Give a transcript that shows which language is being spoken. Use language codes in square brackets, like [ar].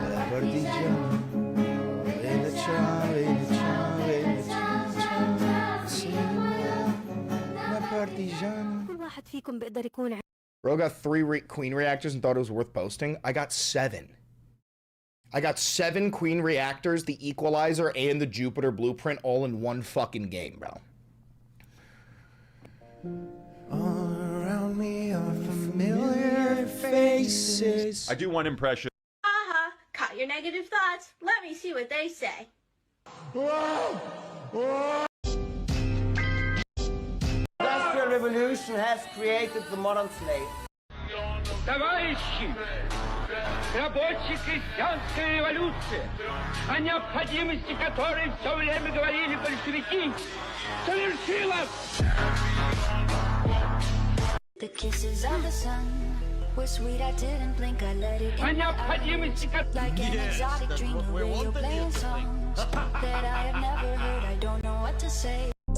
[it] partigiano, bella ciao, bella ciao, bella ciao, ciao, se muoio, partigiano. [ar] كل واحد فيكم بيقدر يكون. [en] Bro got 3 queen reactors and thought it was worth posting. I got 7. I got 7 queen reactors, the equalizer, and the Jupiter blueprint all in one fucking game, bro. All around me are familiar faces. I do one impression. Uh-huh. Caught your negative thoughts. Let me see what they say. Industrial revolution has created the modern slave. [ru] Товарищи, рабоче-крестьянская революция, о необходимости которой все время говорили большевики, совершилась! [en] The kisses of the sun were sweet, I didn't blink, I let it [ru] О [en] in. [ru] необходимости [en] Like an exotic dream, the radio playing songs that I have never heard, I don't know what to say.